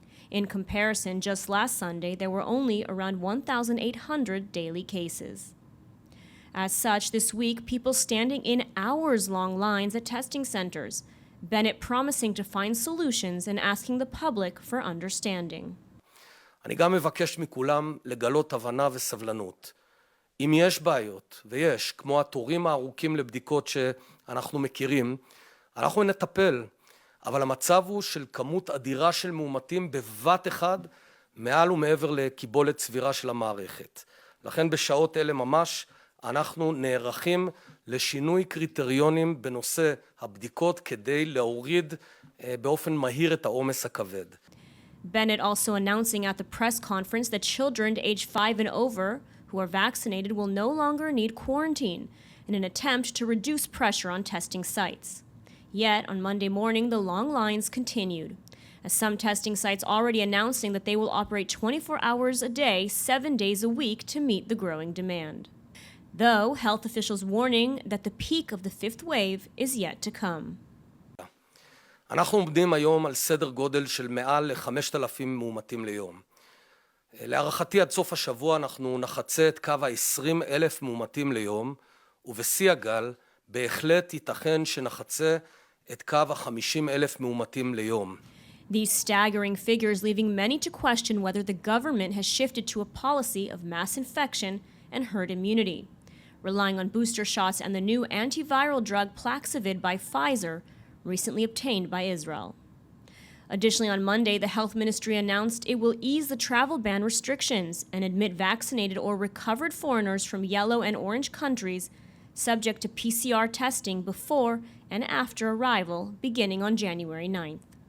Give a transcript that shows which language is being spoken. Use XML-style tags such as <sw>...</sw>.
<en>In comparison, just last Sunday, there were only around 1,800 daily cases. As such, this week, people standing in hours-long lines at testing centers, Bennett promising to find solutions and asking the public for understanding.</en> <he>אני גם מבקש מכולם לגלות הבנה וסבלנות. אם יש בעיות, ויש, כמו התורים הארוכים לבדיקות שאנחנו מכירים, אנחנו נטפל, אבל המצב הוא של כמות אדירה של מאומתים בבת אחד, מעל ומעבר לקיבולת סבירה של המערכת. לכן בשעות אלה ממש אנחנו נערכים לשינוי קריטריונים בנושא הבדיקות כדי להוריד באופן מהיר את העומס הכבד.</he> <en>Bennett also announcing at the press conference that children aged 5 and over who are vaccinated will no longer need quarantine in an attempt to reduce pressure on testing sites. Yet, on Monday morning, the long lines continued, as some testing sites already announcing that they will operate 24 hours a day, 7 days a week to meet the growing demand. Though, health officials warning that the peak of the fifth wave is yet to come.</en> <he>אנחנו עומדים היום על סדר גודל של מעל ל-5,000 מאומתים ליום. להערכתי עד סוף השבוע אנחנו נחצה את קו ה-20,000 מאומתים ליום, ובשיא הגל בהחלט ייתכן שנחצה את קו ה-50,000 מאומתים ליום.</he> <en>These staggering figures leaving many to question whether the government has shifted to a policy of mass infection and herd immunity, relying on booster shots and the new antiviral drug Paxlovid by Pfizer, recently obtained by Israel. Additionally, on Monday, the Health Ministry announced it will ease the travel ban restrictions and admit vaccinated or recovered foreigners from yellow and orange countries subject to PCR testing before and after arrival, beginning on January 9th.</en>